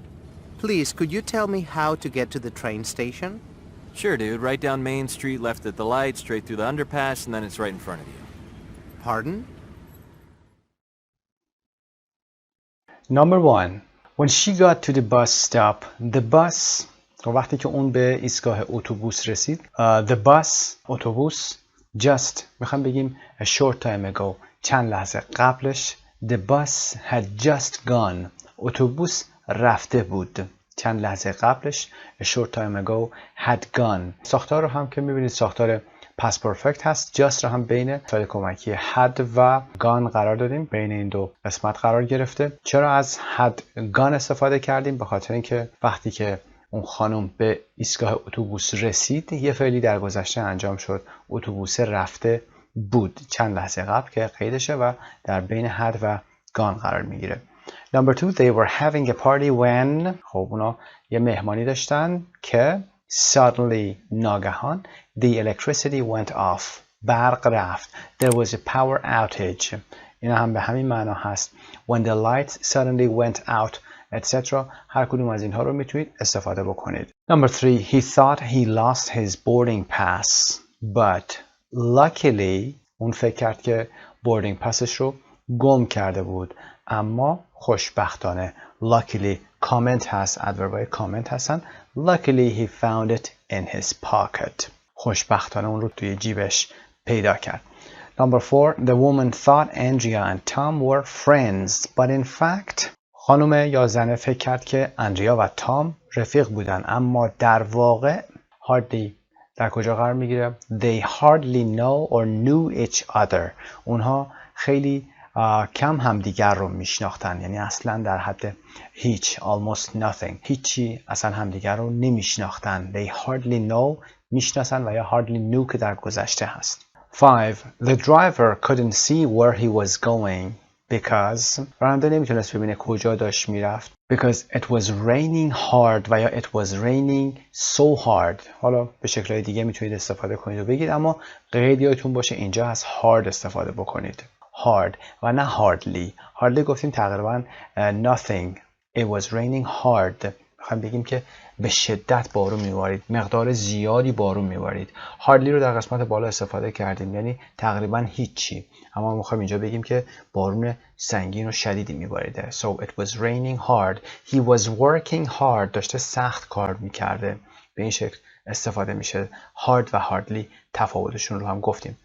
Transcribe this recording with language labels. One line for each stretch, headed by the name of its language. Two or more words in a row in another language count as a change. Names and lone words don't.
English: Please, could you tell me how to get to the train station? Sure, dude. Right down Main Street, left at the light, straight through the underpass, and then it's right in front of you. Pardon? Number 1. When she got to the bus stop, the bus
Persian: وقتی که اون به ایستگاه اتوبوس رسید
English: the bus اتوبوس just
Persian: میخوام بگیم
English: a short time ago چند
Persian: لحظه قبلش
English: the bus had just gone
Persian: اتوبوس رفته بود چند لحظه قبلش
English: a short time ago had gone
Persian: ساختار رو هم که میبینید ساختار
English: past perfect
Persian: هست just رو هم بین فعل کمکی had و gone قرار دادیم بین این دو قسمت قرار گرفته چرا از
English: had gone
Persian: استفاده کردیم به خاطر اینکه وقتی که اون خانم به ایستگاه اتوبوس رسید یه فعلی در گذشته انجام شد اتوبوس رفته بود چند لحظه قبل که قیدشه و در بین had و gone قرار میگیره.
English: Number 2 they were having a party when
Persian: خب اونا یه مهمانی داشتن که
English: suddenly ناگهان the electricity went off
Persian: برق رفت
English: there was a power outage
Persian: اینا هم به همین معنا هست
English: when the light suddenly went out etc.
Persian: هر کدوم از اینها رو میتونید استفاده بکنید.
English: Number 3 he thought he lost his boarding pass but luckily
Persian: اون فکر کرد که
English: boarding passش
Persian: رو گم کرده بود اما خوشبختانه
English: luckily comment
Persian: هست ادوربای
English: comment هستن luckily he found it in his pocket
Persian: خوشبختانه اون رو توی جیبش پیدا کرد.
English: Number 4 the woman thought Andrea and Tom were friends but in fact
Persian: خانم یا زنه فکر کرد که اندریا و تام رفیق بودن اما در واقع hardly در کجا قرار میگیره
English: they hardly know or knew each other
Persian: اونها خیلی کم همدیگر رو میشناختن یعنی اصلا در حد هیچ
English: almost nothing
Persian: هیچی اصلا همدیگر رو نمیشناختن
English: they hardly know
Persian: میشناسن و یا
English: hardly knew
Persian: که در گذشته هست.
English: 5 the driver couldn't see where he was going because
Persian: راننده نمیتونست ببینه کجا داشت میرفت
English: because it was raining hard
Persian: و یا
English: it was raining so hard
Persian: حالا به شکلهای دیگه میتونید استفاده کنید و بگید اما قید یادتون باشه اینجا از hard استفاده بکنید hard و نه hardly گفتیم تقریبا nothing
English: it was raining hard
Persian: میخوایم بگیم که به شدت بارون میبارید مقدار زیادی بارون میبارید hardly رو در قسمت بالا استفاده کردیم یعنی تقریبا هیچی اما میخوایم اینجا بگیم که بارون سنگین و شدیدی میباریده
English: so it was raining hard he was working hard
Persian: داشته سخت کار میکرده به این شکل استفاده میشه hard و hardly تفاوتشون رو هم گفتیم.